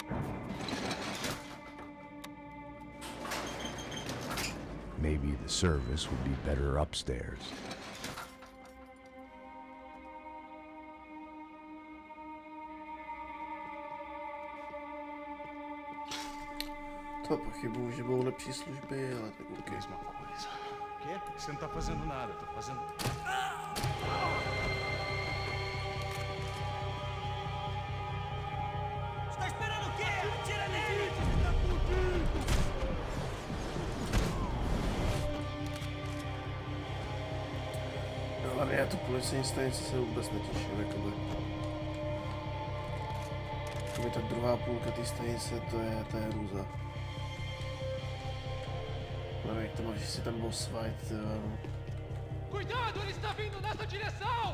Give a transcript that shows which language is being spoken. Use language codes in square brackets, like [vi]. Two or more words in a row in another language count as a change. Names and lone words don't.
[en] Maybe the service would be better upstairs. [cs] To pochybuju, že budou lepší služby, ale tak ok. [pt] Mesma coisa. O quê? Você não tá fazendo nada, tô fazendo... Você tá esperando o quê? Atira nele! [cs] No ale já tu policejní stanici se vůbec netěším, jakoby ta druhá půlka té stanice, to je hrůza. No jak to máš, že si tam boss fight, no. [pt] Cuidado, ele está vindo nessa direção!